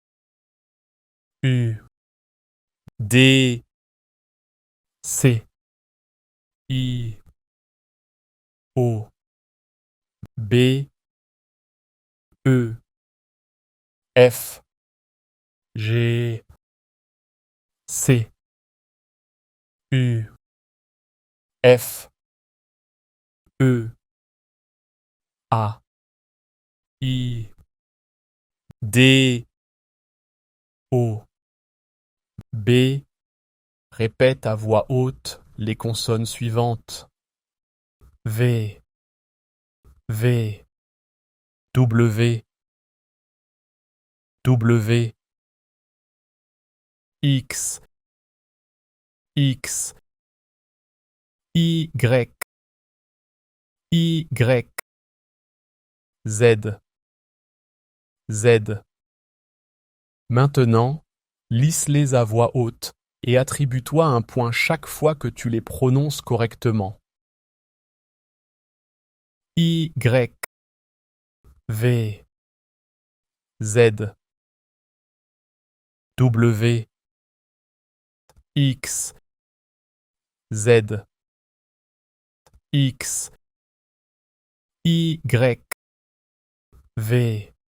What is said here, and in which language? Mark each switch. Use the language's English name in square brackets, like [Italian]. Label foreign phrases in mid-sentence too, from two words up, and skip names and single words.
[French] U, D, C, I, O, B, E, F, G, C, U, F, E, A, I, D, O, B. Répète à voix haute les consonnes suivantes. V, V, W, W, X, X, Y, Y, Z, Z. Maintenant, lisse-les à voix haute et attribue-toi un point chaque fois que tu les prononces correctement. Y, V, Z, W, X, Z, X, Y, V,